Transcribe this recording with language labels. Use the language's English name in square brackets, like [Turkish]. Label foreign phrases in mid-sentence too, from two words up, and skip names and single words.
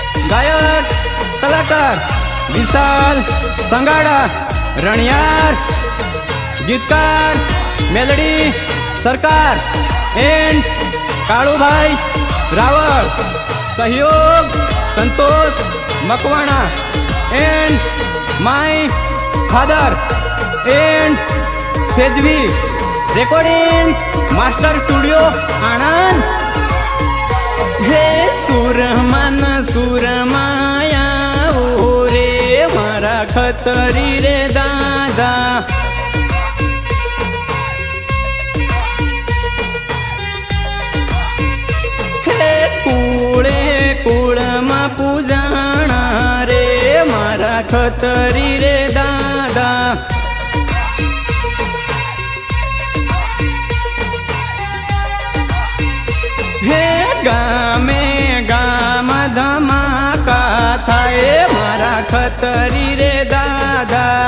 [Gujarati] ગાયક કલાકાર વિશાલ સંગાડા, રણિયાર ગીતકાર મેલડી સરકાર એન્ડ કાલુભાઈ રાવલ, સહયોગ સંતોષ મકવાણા [English] and my father and [Gujarati] સેજવી રેકોર્ડિંગ માસ્ટર સ્ટુડિયો આનંદ। હે સુરમન સુરમાયા ઓ રે મારા ખતરી રે દાદા, હે કૂડે કૂડમા પૂજાણા રે મારા ખતરી રે દાદા, હે ગામે ગામ ધમાકા થાએ મારા ખતરી રે દાદા,